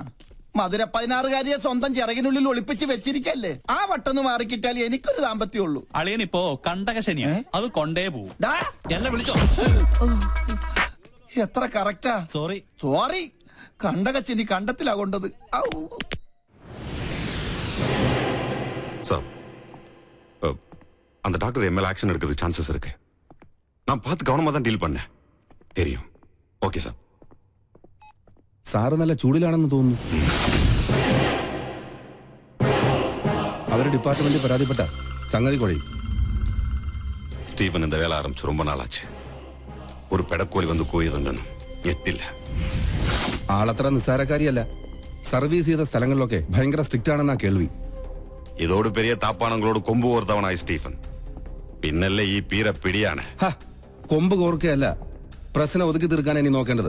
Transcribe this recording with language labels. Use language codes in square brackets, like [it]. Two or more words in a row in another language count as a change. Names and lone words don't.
[ml] ചിരിക്കണ മധുര 16-കാരിയെ സ്വന്തം ചിറകിനുള്ളിൽ ഒളിപ്പിച്ച് വെച്ചിരിക്കല്ലേ. ആ വട്ടൊന്ന് മാറിക്കിട്ടാൽ എനിക്കൊരു ദാമ്പത്യമുള്ളൂ. അളിയൻ ഇപ്പോ കണ്ടകശനിയാ, അത് കൊണ്ടേ പോവും. ഡാ, എന്നെ വിളിച്ചോ? എത്ര കറക്റ്റാ. സോറി കണ്ടകച്ചിനി കണ്ടത്തിലാ കൊണ്ടത്. ഔ. [ta] சார் அந்த டாக்டர் என் மேல ஆக்ஷன் எடுக்கிறது சான்சஸ் இருக்கு. நான் பார்த்து கவனமா தான் டீல் பண்ணேன். தெரியும். ஓகே சார். [ml] സാറ് നല്ല ചൂടിലാണെന്ന് തോന്നുന്നു. അവരുടെ ഡിപ്പാർട്ട്മെന്റ് പരാതിപ്പെട്ട സംഗതി കുഴയും. [ta] ஸ்டீவன் இந்த வேலை ஆரம்பிச்சு ரொம்ப நாள் ஆச்சு. [ml] ഒരു പെടക്കോഴി വന്ന് கூயதுണ്ടെന്നും ഞെട്ടില്ല. ആളത്ര നിസ്സാരക്കാരിയല്ല. സർവീസ് ചെയ്ത സ്ഥലങ്ങളിലൊക്കെ ഭയങ്കര സ്ട്രിക്റ്റ് ആണെന്നാ കേൾവി. ഇതോട് പെരിയ താപ്പാണങ്ങളോട് കൊമ്പ് കോർത്തവനായി സ്റ്റീഫൻ. പിന്നല്ലേ ഈ പീര പിടിയാണ്. കൊമ്പ് കോർക്കയല്ല, പ്രശ്നം ഒതുക്കി തീർക്കാൻ ഇനി നോക്കേണ്ടത്.